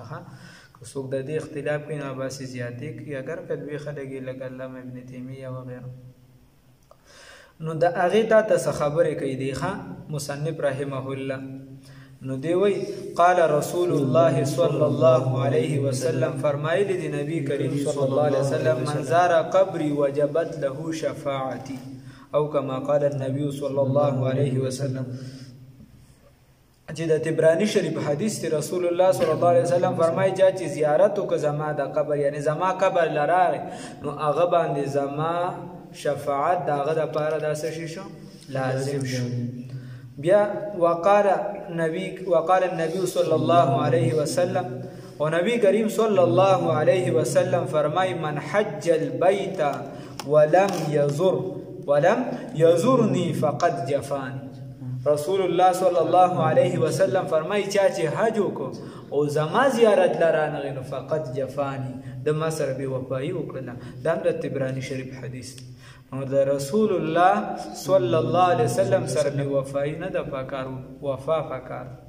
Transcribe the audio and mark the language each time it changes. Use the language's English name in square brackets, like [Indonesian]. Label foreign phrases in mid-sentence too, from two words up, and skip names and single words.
[Pashto] که څوک د دې اختلاف کوي نو باسې زیاتې کوي، اگر که لوی خلک یې لکه علامه ابن تیمیه وغیره. نو د هغې تا ته څه خبرې کوي دی مصنف [Arabic] رحمه الله. [Pashto] نو دی وی [Arabic] قال رسول الله صلی الله علیه وسلم [Pashto] فرمایلی دی نبی کریم [Arabic] صلی الله علیه وسلم من زار قبری وجبت له شفاعتی [Pashto] او [Arabic] کما قال النبی صلی الله علیه وسلم. [Pashto] چې د طبرانی شریف حدیث دی [Arabic] رسول الله صلی الله علیه وسلم [Pashto] فرمایي چې زیارت وکړه زما د قبر، یعنی زما قبر لراغی نو هغه باندې زما شفاعت د هغه دپاره دا څه شي شو لازم شو. بیا [Arabic] وقال النبی صلی الله علیه وسلم [Pashto] او نبی کریم [Arabic] صلی الله علیه وسلم [Pashto] فرمای [Arabic] من حج البیت ولم یزرنی فقد جفانی. رسول الله صلی الله علیه وسلم [Pashto] فرمای چې حج وکړو او زما زیارت لرانغی نو [Arabic] فقد جفانی [Pashto] د ما سره بې وفایي وکړله. دا هم د طبراني شریف حدیث دی. نو د [Arabic] رسول الله صلی الله علیه وسلم [Pashto] سره بې وفایي نه ده پکار، وفا پکار.